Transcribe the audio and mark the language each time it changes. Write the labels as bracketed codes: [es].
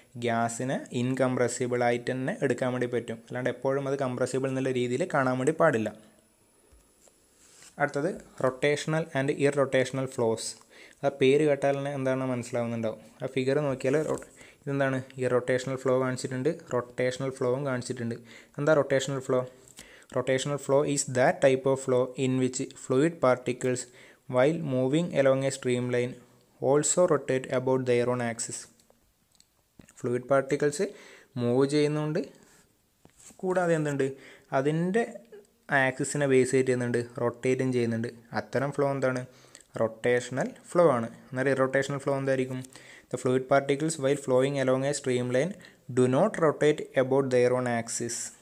[ml] ഗ്യാസിനെ incompressible ആയിട്ട് തന്നെ എടുക്കാൻ വേണ്ടി പറ്റും. അല്ലാണ്ട് എപ്പോഴും അത് കംപ്രസിബിൾ എന്നുള്ള രീതിയിൽ കാണാൻ വേണ്ടി പാടില്ല. അടുത്തത് റൊട്ടേഷണൽ ആൻഡ് ഇർറൊട്ടേഷണൽ ഫ്ലോസ്. ആ പേര് കേട്ടാൽ തന്നെ എന്താണ് മനസ്സിലാവുന്നുണ്ടാവും. ആ ഫിഗർ നോക്കിയാൽ ഇതെന്താണ്? ഇറൊട്ടേഷണൽ ഫ്ലോ കാണിച്ചിട്ടുണ്ട്, റൊട്ടേഷണൽ ഫ്ലോവും കാണിച്ചിട്ടുണ്ട്. എന്താ rotational flow? [en] Rotational flow is that type of flow in which fluid particles, while moving along a streamline, also rotate about their own axis. [ml] Fluid particles move ചെയ്യുന്നുണ്ട്, കൂടാതെ എന്തുണ്ട്? അതിൻ്റെ ആക്സിസിനെ base ചെയ്ത് ചെയ്യുന്നുണ്ട്, റൊട്ടേറ്റും ചെയ്യുന്നുണ്ട്. അത്തരം ഫ്ലോ എന്താണ്? റൊട്ടേഷണൽ ഫ്ലോ ആണ്. എന്നാൽ ഇറൊട്ടേഷണൽ ഫ്ലോ എന്തായിരിക്കും? [en] The fluid particles, while flowing along a streamline, do not rotate about their own axis.